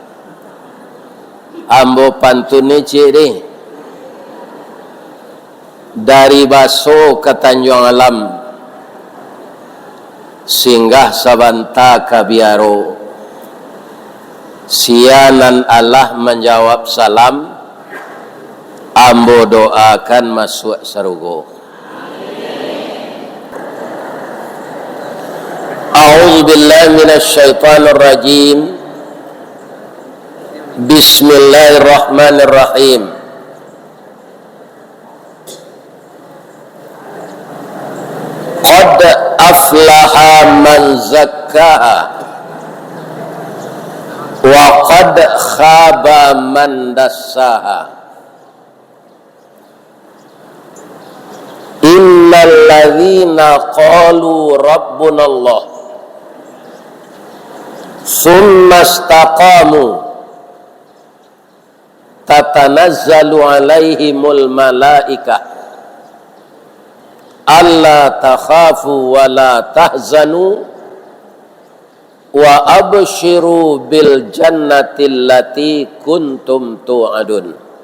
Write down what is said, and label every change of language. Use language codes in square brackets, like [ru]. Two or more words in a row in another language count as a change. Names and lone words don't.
[min] Ambo pantune ciri dari Baso ke Tanjung Alam, singgah sabanta ke Biaro, sianan Allah menjawab salam, ambo doakan masuk sarugo. [ar] أعوذ بالله من الشيطان الرجيم. بسم الله الرحمن الرحيم. قد أفلح من زكاها وقد خاب من دساها. إن الذين قالوا ربنا الله ثم استقاموا تتنزل عليهم الملائكة ألا تخافوا ولا تحزنوا وأبشروا بالجنة التي كنتم توعدون.